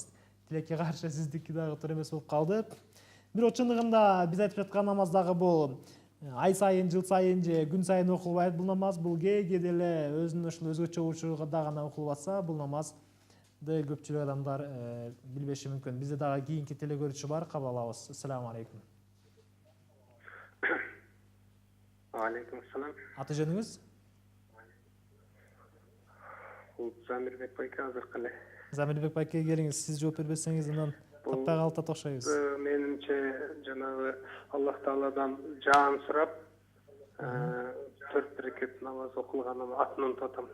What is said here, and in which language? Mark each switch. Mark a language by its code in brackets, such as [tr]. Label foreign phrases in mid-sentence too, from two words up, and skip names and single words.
[ky] Тилекке каршы сиздики дагы туура эмес болуп калды. Бирок чындыгында биз айтып жаткан намаз дагы бул ай сайын, жыл сайын же күн сайын окулбайт бул намаз. Бул кээде эле өзүнүн ушул өзгөчө учурда гана окулуп атса, бул намазды көпчүлүк адамдар билбеши мүмкүн. Бизде дагы кийинки телегөрүүчү бар, кабыл алабыз. [ar] السلام عليكم. عليكم السلام. [ky] Аты жөнүңүз? бул Замирбек байке азыр кале. Замирбек байке келиңиз, сиз жооп бербесеңиз анан таппай калып окшойбуз. Менимче жанагы Аллах Тааладан жаан сурап, 4 рекет намаз окулганын атын унутатам.